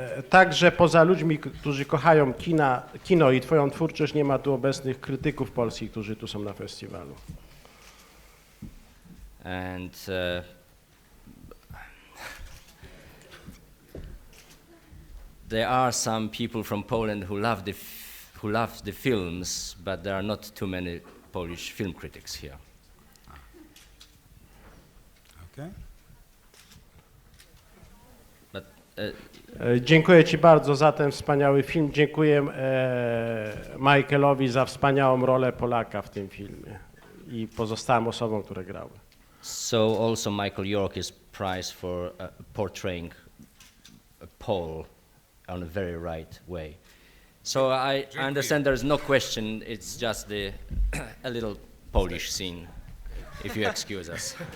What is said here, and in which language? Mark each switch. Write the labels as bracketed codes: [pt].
[pl] Także poza ludźmi, którzy kochają kino i Twoją twórczość, nie ma tu obecnych krytyków polskich, którzy tu są na festiwalu. [en] And there are some people from Poland who love the films, but there are not too many Polish film critics here. Okay. But [pl] Dziękuję Ci bardzo za ten wspaniały film. Dziękuję Michaelowi za wspaniałą rolę Polaka w tym filmie i pozostałym osobom, które grały. [en] So also Michael York is prized for portraying a Pole on a very right way. So I understand there's no question, it's just a little Polish scene, if you excuse us.